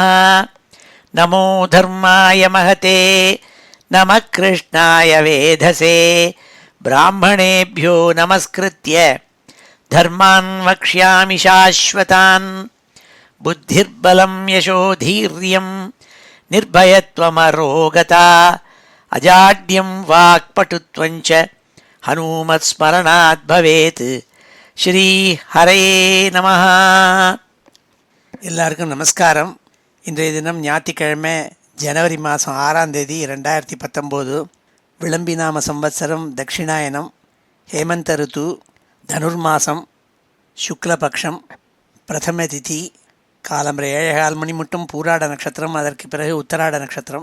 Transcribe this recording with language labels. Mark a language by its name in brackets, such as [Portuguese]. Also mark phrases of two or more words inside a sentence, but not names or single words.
[Sanskrit] नमो धर्माय महते नमः कृष्णाय वेधसे ब्राह्मणेभ्यो नमस्कृत्य धर्मान् वक्ष्यामि शाश्वतान्। बुद्धिर्बलं यशोधीर्यं निर्भयत्वमरोगता अजाड्यं वाक्पटुत्वञ्च हनुमत्स्मरणात् भवेत्। श्री हरये नमः. [Tamil] எல்லாருக்கும் நமஸ்காரம். இன்றைய தினம் ஞாயிற்றுக்கிழமை ஜனவரி மாதம் 6ஆம் தேதி 2019. விளம்பிநாம சம்வத்சரம் தட்சிணாயனம் ஹேமந்த ருத்து தனுர்மாசம் சுக்லபக்ஷம் பிரதம திதி காலம்பரை 7:15 மணி மட்டும் பூராட நட்சத்திரம், அதற்கு பிறகு உத்தராட நட்சத்திரம்.